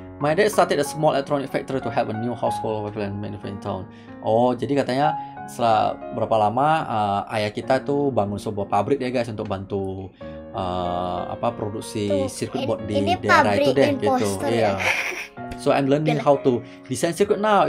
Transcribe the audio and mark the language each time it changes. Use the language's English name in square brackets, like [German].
[English] My dad started a small electronic factory to help a new household manufacturing town. [Indonesian] Oh, jadi katanya setelah berapa lama ayah kita tuh bangun sebuah pabrik ya guys untuk bantu produksi Tuh, circuit board di ini daerah itu deh gitu. imposter Iya. ya. [English] So I'm learning how to design circuit now.